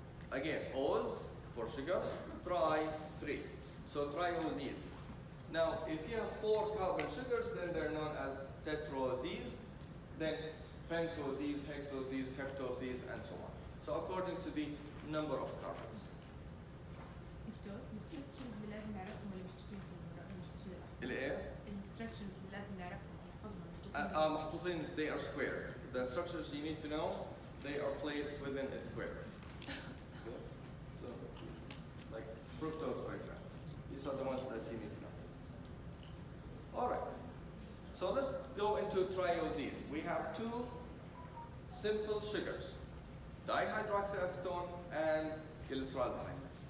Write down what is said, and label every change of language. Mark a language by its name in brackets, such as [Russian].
[English] Again, O's for sugar, tri, 3. So trioses. Now, if you have 4 carbon sugars, then they're known as tetroses, then pentoses, hexoses, heptoses, and so on. So according to the number of carbons. [Arabic] دكتور الستركشرز اللي لازم نعرفهم اللي محطوطين في المصطلح. الايه؟ الستركشرز اللي لازم نعرفهم نحفظهم محطوطين. [English] They are square. The structures you need to know, they are placed within a square. Okay? So, like fructose, for example. These are the ones that you need to know. All right. So let's go into trioses. We have 2 simple sugars, dihydroxyacetone and glyceraldehyde.